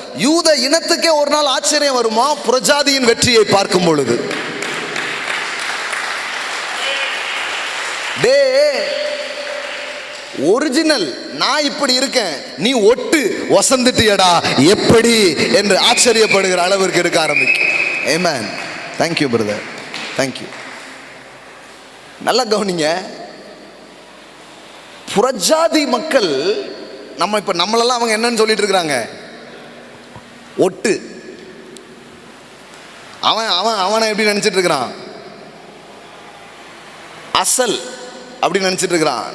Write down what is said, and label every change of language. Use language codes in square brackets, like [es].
[ta] யூத இனத்துக்கே ஒரு நாள் ஆச்சரியம் வருமா புறஜாதியின் வெற்றியை பார்க்கும் பொழுது. டே ஒரிஜினல் நான் இப்படி இருக்கேன், நீ ஒட்டு வசந்துட்டியடா எப்படி என்று ஆச்சரியப்படுகிற அளவிற்கு இருக்க ஆரம்பிக்கும். ஆமென். [en] Thank you brother, thank you. [ta] நல்லா கவனிங்க. புறஜாதி மக்கள் நம்ம இப்ப நம்மளெல்லாம் அவங்க என்னன்னு சொல்லிட்டு இருக்கிறாங்க, ஒட்டு. அவனை எப்படி நினைச்சிட்டு இருக்கிறான், அசல் அப்படின்னு நினைச்சிட்டு இருக்கிறான்.